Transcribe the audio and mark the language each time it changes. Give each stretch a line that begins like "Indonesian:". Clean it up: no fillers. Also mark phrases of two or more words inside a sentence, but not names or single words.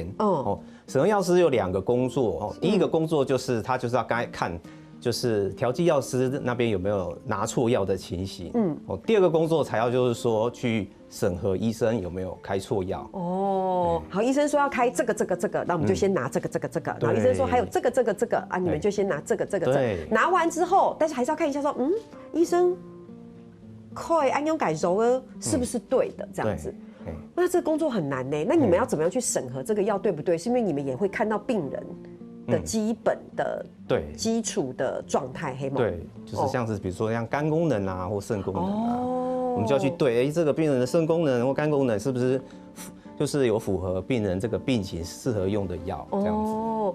Chinese: 審核藥師有2個工作，第一個工作就是他就是要看，就是調劑藥師那邊有沒有拿錯藥的情形。第二個工作才要就是說去審核醫生有沒有開錯藥。好，醫生說要開這個，那我們就先拿這個。然後醫生說還有這個啊，你們就先拿這個。拿完之後，但是還是要看一下說，醫生開按用改揉了是不是對的這樣子。那這個工作很難呢，那你們要怎麼樣去審核這個藥對不對？是因為你們也會看到病人的基本的基礎的狀態，黑嗎？對，就是像是比如說像肝功能啊或腎功能啊，我們就要去對，這個病人的腎功能或肝功能是不是就是有符合病人這個病情適合用的藥這樣子。